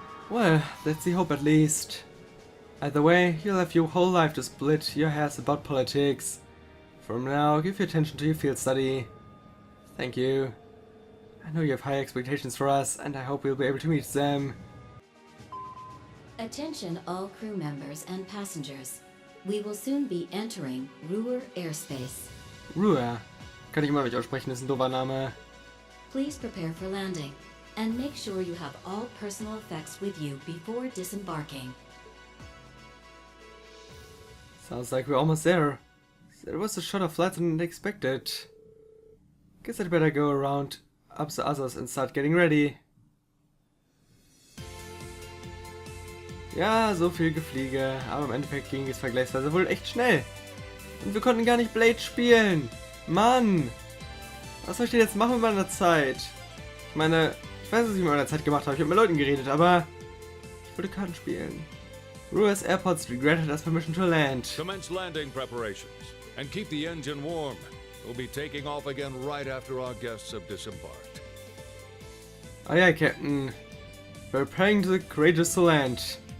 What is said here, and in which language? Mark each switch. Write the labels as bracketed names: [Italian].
[English] Well, that's the hope at least. Either way, you'll have your whole life to split your hairs about politics. From now, give your attention to your field study. Thank you. I know you have high expectations for us, and I hope we'll be able to meet them. Attention all crew members and passengers. We will soon be entering Ruhr airspace. Ruhr. [German] Kann ich immer nicht aussprechen, ist ein doofer Name. [English] Please prepare for landing, and make sure you have all personal effects with you before disembarking. Sounds like we're almost there. There was a shorter flight than expected. Guess I'd better go around up the others and start getting ready. [German] Ja, so viel Gefliege, aber im Endeffekt ging es vergleichsweise wohl echt schnell. Und wir konnten gar nicht Blade spielen. Mann! Was soll ich denn jetzt machen mit meiner Zeit? Ich meine, ich weiß, was ich mit meiner Zeit gemacht habe. Ich habe mit Leuten geredet, aber ich wollte Karten spielen. [English] Ruhr's airports regretted us permission to land. Commence landing preparations and keep the engine warm. We'll be taking off again right after our guests have disembarked. Aye, aye, Captain. We're preparing the courageous to land.